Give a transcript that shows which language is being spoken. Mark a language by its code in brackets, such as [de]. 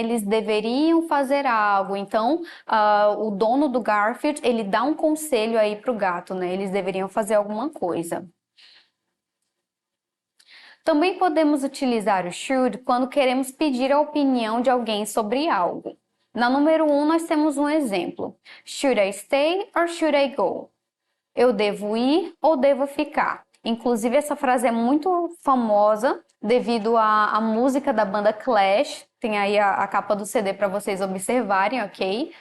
[pt] Eles deveriam fazer algo. Então, o dono do Garfield, ele dá um conselho aí pro gato, né? Eles deveriam fazer alguma coisa. Também podemos utilizar o should quando queremos pedir a opinião de alguém sobre algo. Na número 1, nós temos um exemplo. [en] Should I stay or should I go? [pt] Eu devo ir ou devo ficar? Inclusive, essa frase é muito famosa devido à música da banda Clash. Tem aí a capa do CD para vocês observarem, ok?